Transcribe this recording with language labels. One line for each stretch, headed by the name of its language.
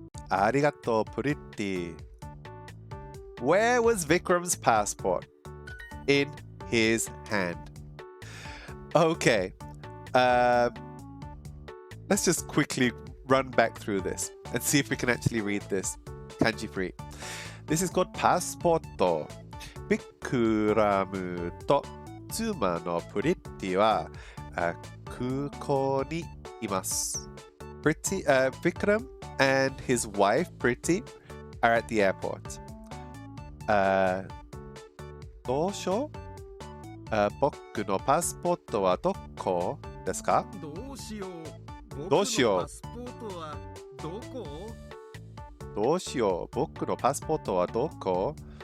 Japanese: ありがとう、pretty.
English: Where was Vikram's passport? In his hand. Okay. Let's just quickly run back through this and see if we can actually read this kanji free. This is called passporto.
Japanese: Bikuramu to tsuma no pretty wa kukou ni imasu.
English: Vikram and his wife Pretty are at the airport.
Japanese: どうしよう、僕のパスポートはどこですか？どうしよう。どうしよう。僕のパスポートはどこ？どうしよう。僕のパスポートはどこ？